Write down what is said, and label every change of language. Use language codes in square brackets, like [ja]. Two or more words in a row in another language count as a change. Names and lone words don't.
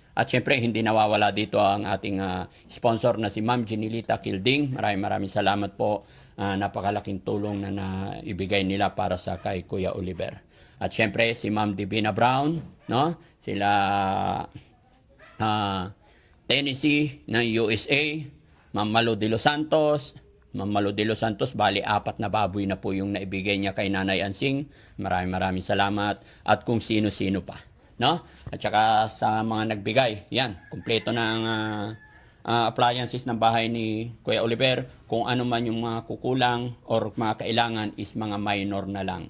[tl] At syempre, hindi nawawala dito ang ating sponsor na si Ma'am Ginilita Kilding. Maraming salamat po. Napakalaking tulong na naibigay nila para sa kay Kuya Oliver. At syempre, si Ma'am Divina Brown, no? Sila Tennessee ng USA, Ma'am Malo de los Santos. Ma'am Malo de los Santos, bali 4 na baboy na po yung naibigay niya kay Nanay Ansing. Maraming salamat. At kung sino-sino pa. No? At saka sa mga nagbigay, yan, kumpleto ng appliances ng bahay ni Kuya Oliver. Kung ano man yung mga kukulang or mga kailangan is mga minor na lang.